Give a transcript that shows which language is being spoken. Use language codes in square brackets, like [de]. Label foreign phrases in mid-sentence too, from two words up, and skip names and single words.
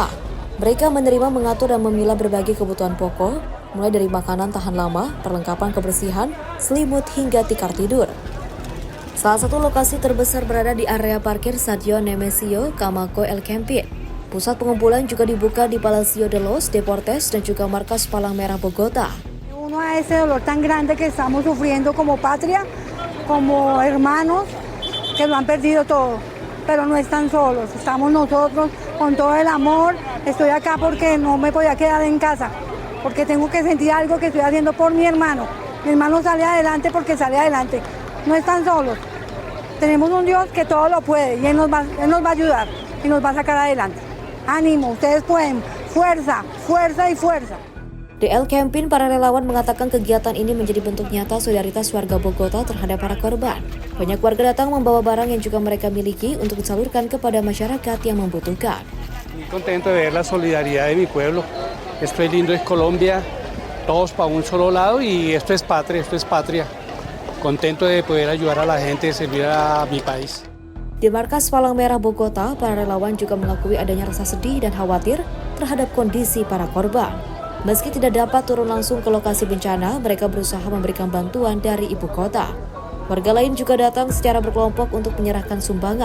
[id] Mereka menerima, mengatur, dan memilah berbagai kebutuhan pokok, mulai dari makanan tahan lama, perlengkapan kebersihan, selimut, hingga tikar tidur. Salah satu lokasi terbesar berada di area parkir Stadion Nemesio Camaco El Campín. Pusat pengumpulan juga dibuka di Palacio de los Deportes dan juga markas Palang Merah Bogota. [es] Uno a ese dolor tan grande que estamos sufriendo como patria, como hermanos que lo han perdido todo, pero no están solos, estamos nosotros con todo el amor. Estoy acá porque no me podía quedar en casa, porque tengo que sentir algo que estoy haciendo por mi hermano. Mi hermano sale adelante porque sale adelante, no están solos. Tenemos un Dios que todo lo puede y Él nos va a ayudar y nos va a sacar adelante. Ánimo, ustedes pueden, fuerza, fuerza y fuerza. [id] Di El Campín, para relawan mengatakan kegiatan ini menjadi bentuk nyata solidaritas warga Bogota terhadap para korban. Banyak warga datang membawa barang yang juga mereka miliki untuk disalurkan kepada masyarakat yang membutuhkan. [es] Muy contento de ver la solidaridad de mi pueblo. Esto es lindo, es Colombia, todos para un solo lado y esto es patria. Contento de poder ayudar a la gente, servir a mi país. [id] Di markas Palang Merah Bogota, para relawan juga mengakui adanya rasa sedih dan khawatir terhadap kondisi para korban. Meski tidak dapat turun langsung ke lokasi bencana, mereka berusaha memberikan bantuan dari ibu kota. Warga lain juga datang secara berkelompok untuk menyerahkan sumbangan.